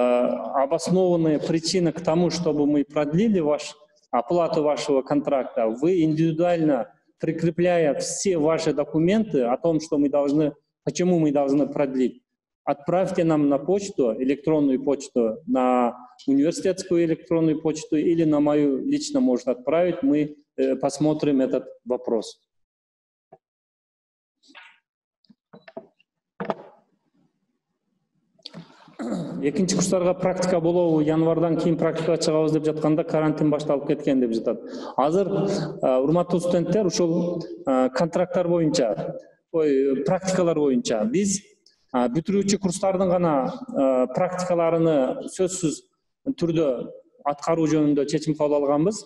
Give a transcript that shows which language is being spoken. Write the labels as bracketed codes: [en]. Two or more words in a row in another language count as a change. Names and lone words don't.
[ru] причины к тому, чтобы мы продлили ваш оплату вашего контракта, вы индивидуально, прикрепляя все ваши документы о том, что мы должны, почему мы должны продлить, отправьте нам на почту, электронную почту, на университетскую электронную почту или на мою лично может отправить, мы посмотрим этот вопрос. [ky] Экинчи курстарга практика болобу, январдан кийин практикага чыгабыз деп жатканда карантин башталып кеткен деп жатат. Азыр урматтуу студенттер, ушул контракттар боюнча, практикалар боюнча биз бүтүрүүчү курстардын гана практикаларыны сөзсүз түрдө аткаруу жөнүндө чечим кабыл алганбыз.